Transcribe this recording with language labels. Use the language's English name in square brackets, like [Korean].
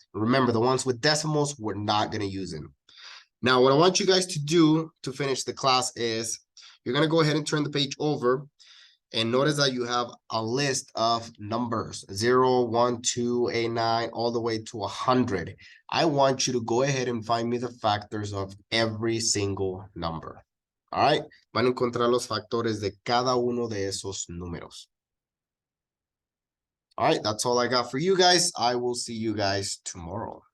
[English] Remember, the ones with decimals, we're not going to use them. Now, what I want you guys to do to finish the class is you're going to go ahead and turn the page over. And notice that you have a list of numbers, 0, 1, 2, 8, 9, all the way to 100. I want you to go ahead and find me the factors of every single number. All right, [Spanish] van a encontrar los factores de cada uno de esos números. [English] All right, that's all I got for you guys. I will see you guys tomorrow.